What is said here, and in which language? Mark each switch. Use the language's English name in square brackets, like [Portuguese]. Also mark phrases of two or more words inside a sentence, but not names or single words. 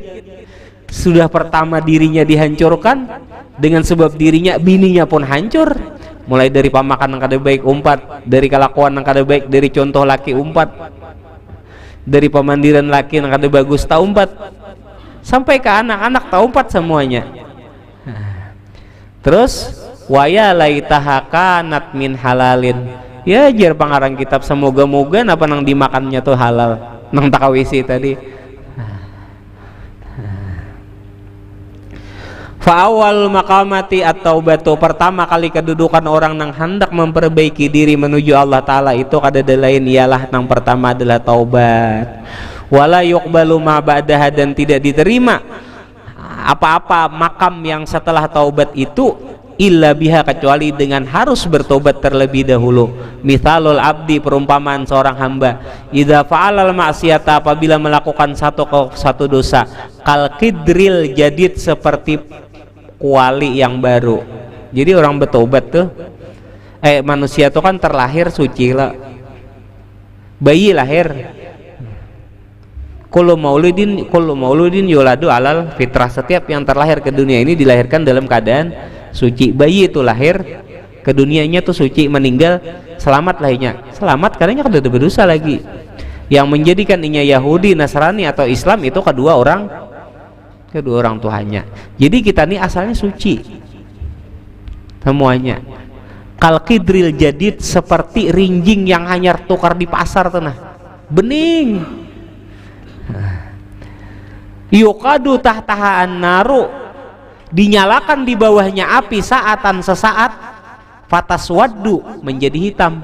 [Banjar] Sudah pertama dirinya dihancurkan, dengan sebab dirinya bininya pun hancur, mulai dari pamakan yang kada baik umpat, dari kelakuan yang kada baik, dari contoh laki umpat, dari pemandiran laki yang kada bagus tak umpat, sampai ke anak-anak tak umpat semuanya. Terus [Arabic] waya laitaha kanat min halalin, [Banjar] ya jar pangarang kitab, semoga-moga apa nang dimakannya tuh halal, nang takawisi tadi. [Arabic] Fa'awal maqamati at-taubatu, [Banjar] pertama kali kedudukan orang nang hendak memperbaiki diri menuju Allah Ta'ala itu kada lain ialah nang pertama adalah taubat. [Arabic] Wala yuqbalu ma ba'daha, [Banjar] dan tidak diterima apa-apa makam yang setelah taubat itu [Arabic] illa biha, [Banjar] kecuali dengan harus bertobat terlebih dahulu. [Arabic] Mithalul abdi, [Banjar] perumpamaan seorang hamba, [Arabic] idza fa'alal ma'siyata, [Banjar] apabila melakukan satu dosa, [Arabic] kal qidril jadid, [Banjar] seperti kuali yang baru. Jadi orang bertobat tuh, manusia tuh kan terlahir suci lah, bayi lahir, [Arabic] kullu mauludin yuladu alal fitrah, [Banjar] setiap yang terlahir ke dunia ini dilahirkan dalam keadaan suci. Bayi itu lahir ke dunianya tuh suci, meninggal selamat lahirnya, selamat karena kan udah berdosa lagi. Yang menjadikan inya Yahudi, Nasrani atau Islam itu kedua orang Tuhannya. Jadi kita nih asalnya suci semuanya. [Arabic] Kal qidril jadid, [Banjar] seperti rinjing yang hanyar tukar di pasar tuh, nah bening. [Arabic] Yuqadu tahtaha an-naru, [Banjar] dinyalakan di bawahnya api saatan sesaat, fataswaddu, menjadi hitam.